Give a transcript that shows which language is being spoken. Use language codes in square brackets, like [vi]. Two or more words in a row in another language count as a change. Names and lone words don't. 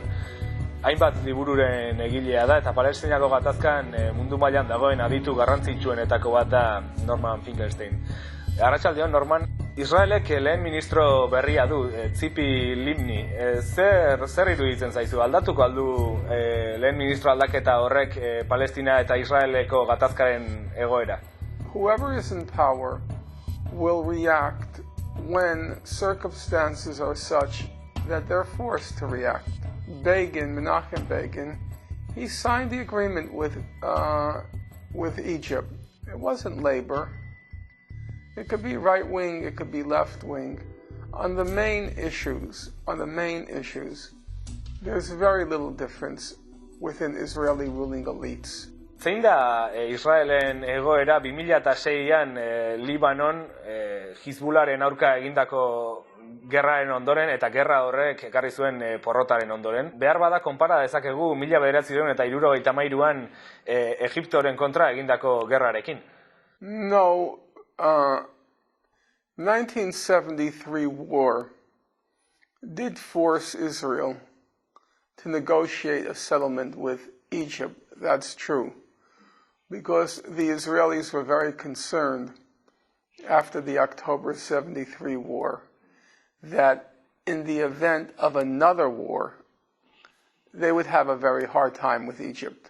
[eu] Hainbat libururen egilea da eta Palestinako gatazkan mundu mailan dagoen aditu garrantzitsuenetako bat da Norman Finkelstein. Arratsaldeon, Norman. Israelek lehen ministro berria du, Tzipi Livni. Zer iruditzen zaizu? Aldatuko aldu lehen ministro aldaketa horrek Palestina eta Israeleko gatazkaren egoera? [en] Whoever is in power will react when circumstances are such that they're forced to react. Menachem Begin, he signed the agreement with Egypt. It wasn't labor. It could be right wing, it could be left wing. On the main issues, there's very little difference within Israeli ruling elites. [eu] Zein da Israelen egoera 2006an Libanon Hizbullaren aurka egindako gerraren ondoren eta gerra horrek ekarri zuen porrotaren ondoren? Behar bada konpara dezakegu 1973an Egiptoren kontra egindako gerrarekin? [en] No. 1973 war did force Israel to negotiate a settlement with Egypt. That's true, because the Israelis were very concerned after the October 73 war that in the event of another war, they would have a very hard time with Egypt.